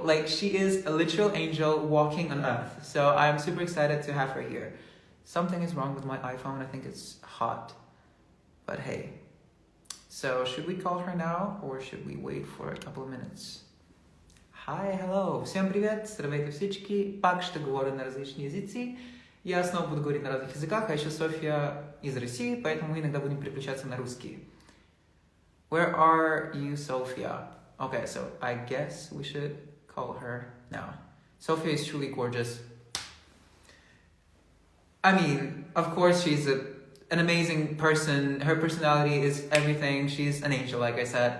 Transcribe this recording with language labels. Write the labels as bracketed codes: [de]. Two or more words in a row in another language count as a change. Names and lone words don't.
[en] Like, she is a literal angel walking on earth. So I'm super excited to have her here. Something is wrong with my iPhone. I think it's hot, but hey. So should we call her now or should we wait for a couple of minutes? Hi, hello, [ru] всем привет, [bg] здравейте всички, пак ще говоря на различни езици. [ru] И аз снова буду говорить на разных языках, а еще София из России, поэтому мы иногда будем переключаться на русский. [en] Where are you, Sofia? Okay, so I guess we should call her now. Sofia is truly gorgeous. I mean, of course she's an amazing person. Her personality is everything. She's an angel, like I said.